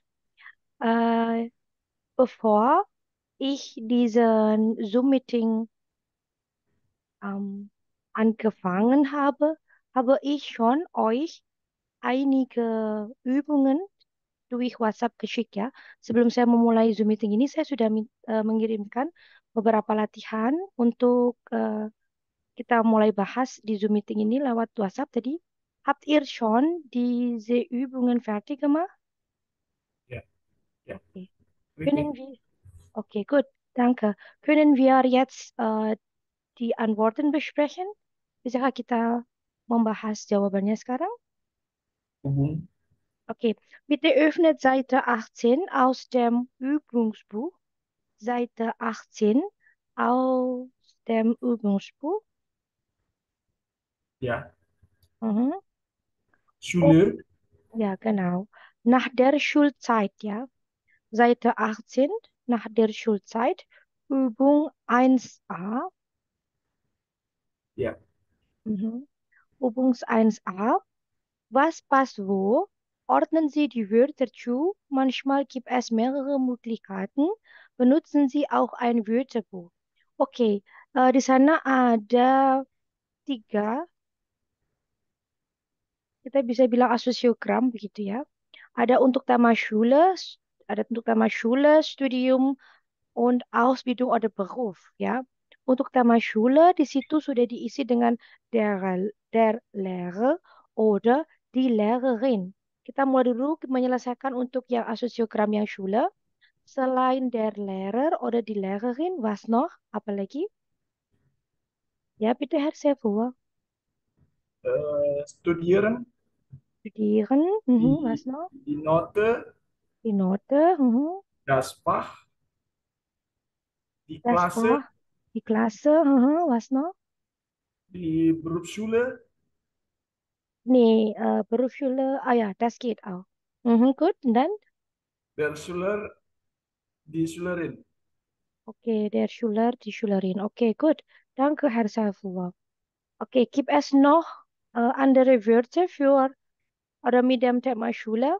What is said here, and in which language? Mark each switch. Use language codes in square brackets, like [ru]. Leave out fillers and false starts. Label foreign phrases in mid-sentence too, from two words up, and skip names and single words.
[de] Äh, Bevor ich diesen Zoom-Meeting ähm, angefangen habe, habe ich schon euch einige Übungen durch WhatsApp geschickt ya. [id] Sebelum saya memulai Zoom Meeting ini, saya sudah mengirimkan beberapa latihan untuk kita mulai bahas di Zoom Meeting ini lewat WhatsApp tadi. [de] Habt ihr schon diese Übungen fertig gemacht? Ja, ja, Okay. Können richtig. wir, okay, gut, danke. Können wir jetzt die Antworten besprechen? [id] Bisakah kita membahas jawabannya sekarang? [de] Übung, Okay, bitte öffnet Seite 18 aus dem Übungsbuch. Seite 18 aus dem Übungsbuch. ja. Mhm. Oh, Schule, ja, genau. Nach der Schulzeit, ja. Seite 18, nach der Schulzeit, Übung 1a. ja. Mhm. Übung 1a. Was passt wo? Ordnen Sie die Wörter zu. Manchmal gibt es mehrere Möglichkeiten. Benutzen Sie auch ein Wörterbuch. [id] Oke, di sana ada tiga, kita bisa bilang asosiogram begitu ya. Ada untuk tema Schule, ada untuk tema [de] Schule, Studium, und Ausbildung oder Beruf, [id] ya. Untuk tema Schule di situ sudah diisi dengan [de] der Lehrer oder die Lehrerin. [id] Kita mulai dulu menyelesaikan untuk yang asosiogram yang Schule. [de] Selain der Lehrer oder die Lehrerin, was noch? [id] Apalagi? Ya, [de] bitte Herr Sefuwa. Studieren, Studieren, was die, noch? die Note, Die Note, das Fach, die das Klasse, Fach, die Klasse, was noch? die Berufsschule, Nee, Berufsschule, ah ja, das geht auch. Gut, und dann? der Schüler, die Schülerin. Okay, der Schüler, die Schülerin. Okay, gut. Danke, Herr Saifullah. Okay, gibt es noch andere Wörter für oder mit dem Thema Schule?